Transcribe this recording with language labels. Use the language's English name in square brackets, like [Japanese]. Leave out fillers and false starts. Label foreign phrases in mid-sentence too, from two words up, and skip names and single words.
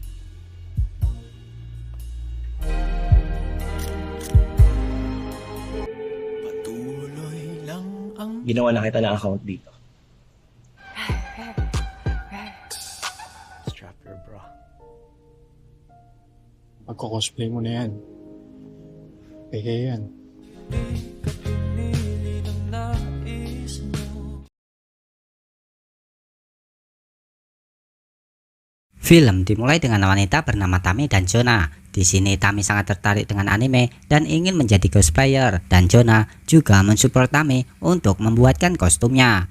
[Filipino] Ginawa na kita ng account dito. [English] Strap your bra. [Filipino] Pagko-cosplay mo na yan. Peke yan. [Indonesian] Film dimulai dengan wanita bernama Tami dan Jonah. Di sini Tami sangat tertarik dengan anime dan ingin menjadi cosplayer, dan Jonah juga mensupport Tami untuk membuatkan kostumnya.